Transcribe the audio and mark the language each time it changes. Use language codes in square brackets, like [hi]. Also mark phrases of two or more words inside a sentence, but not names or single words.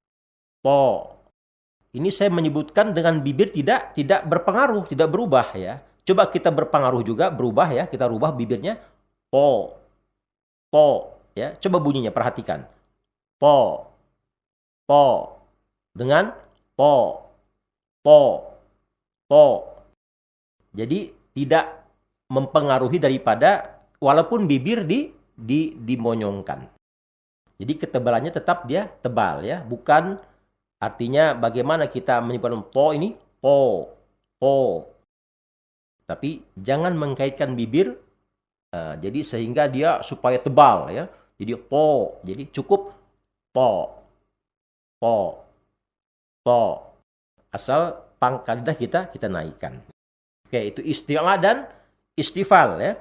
[id] Ini saya menyebutkan dengan bibir tidak berpengaruh, tidak berubah, ya. Coba kita berpengaruh juga, berubah ya, kita rubah bibirnya. Po, po, ya. Coba bunyinya, perhatikan. Po, po, dengan po, po, po. Jadi tidak mempengaruhi daripada walaupun bibir dimonyongkan. Jadi ketebalannya tetap dia tebal ya, bukan artinya bagaimana kita menyebutkan po ini po, po. Tapi jangan mengkaitkan bibir jadi sehingga dia supaya tebal ya. Jadi po, jadi cukup po, po, po. Asal pangkal lidah kita naikkan. Oke, itu isti'la dan istifal ya.